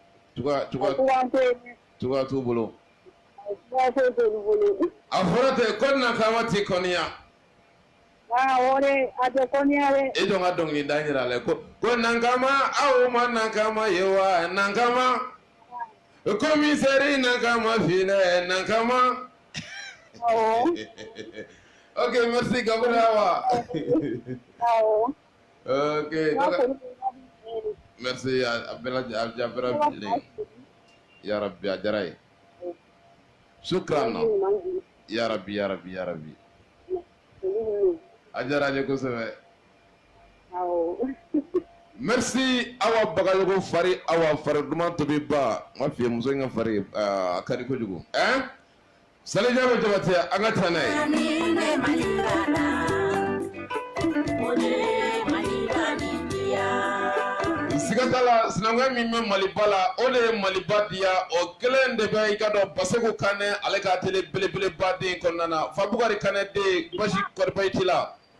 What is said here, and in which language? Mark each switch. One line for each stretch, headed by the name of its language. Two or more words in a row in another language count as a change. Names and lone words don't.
Bambara: cogoya t'u bolo a fɔra ten ko Nankama tɛ kɔniya i dɔn ka dɔnkili da yira la ko Nankama aw ma Nankama ye wa Nankama Commissaire Nankama filɛ Nankama
French: ok merci
Bambara: Gafure Awa ok merci a bɛɛ lajɛlen yarabi a diyara ye
Arabic: شكرا يا رب يا رب يا رب.
Bambara: Ajara je kosɛbɛ. Merci Awa Bagayogo Fari, Awa Fari duman tobi ba. Ma fi muso in ka fari a ka di kojugu. Hein? Sali Jalo Jabate an ka taa n'a ye. Sigatala sinankunya min bɛ Maliba la o de ye Maliba diya o kelen de bɛ i ka dɔn Basegu Kanɛ ale ka télé belebeleba den kɔnɔna na Fabukari Kanɛ den basi kɔri bayi t'i la.